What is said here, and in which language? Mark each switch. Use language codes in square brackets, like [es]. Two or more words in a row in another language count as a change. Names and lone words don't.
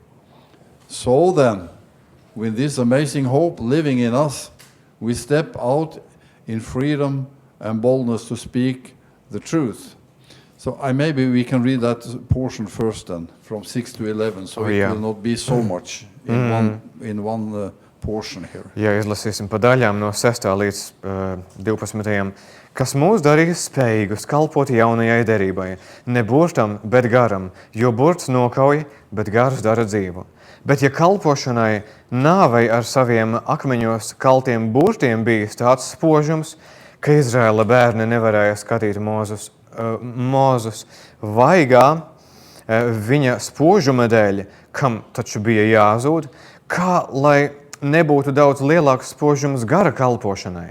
[en] So then, with this amazing hope living in us, we step out in freedom and boldness to speak the truth. So maybe we can read that portion first then, from 6 to 11, so it will not be so much in one portion here. [lv] Ja izlasīsim pa daļām no 6. līdz 12. Kas mūs darīs spējīgus kalpot jaunajai derībai, ne burtam, bet garam, jo burts nokauj, bet gars dara dzīvu. Bet ja kalpošanai nāvei ar saviem akmeņos kaltiem burtiem bijis tāds spožums, ka Izraēla bērni nevarēja skatīt Mozus vaigā viņa spožuma dēļ, kam taču bija jāzūd, kā lai nebūtu daudz lielāks spožums gara kalpošanai.